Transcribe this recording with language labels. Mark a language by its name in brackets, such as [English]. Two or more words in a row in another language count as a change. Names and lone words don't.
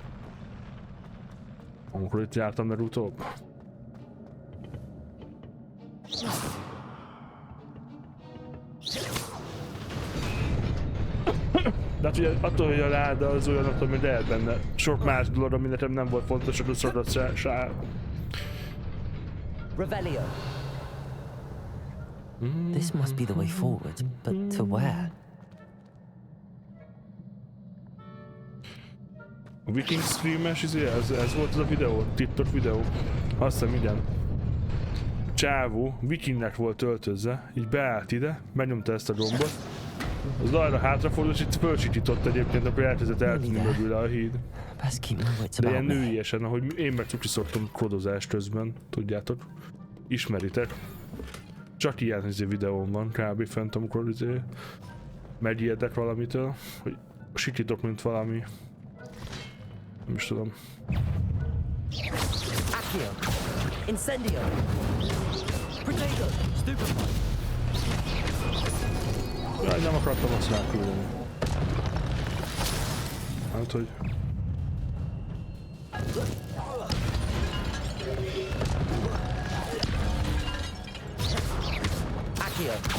[Hungarian] Amikor itt jártam legutóbb. De hát ugye attól, hogy a láda az olyan, attól, hogy lehet benne sok más dolog, ami nekem nem volt fontos, hogy a szodat se. Revelio. [English] This must be the way forward, but to where? [Hungarian] A Viking streames, ez volt az a videó, TikTok videó. Azt hiszem, igen. Csávó vikingnek volt öltözve, így beállt ide, megnyomta ezt a gombot. Az arra hátrafordult, és itt fölsikított egyébként, akkor elkezdett eltűnni mögül a híd. De ilyen nőiesen, ahogy én meg csak szoktam kodozás közben, tudjátok. Ismeritek. Csak ilyen videóm van, kb. Fent, amikor megijedek valamitől, hogy sikítok, mint valami. Nem is tudom. Accio. Incendio. Potato. Stupefy. Jaj, nem akartam azt ráküldeni. Hát, hogy... Accio.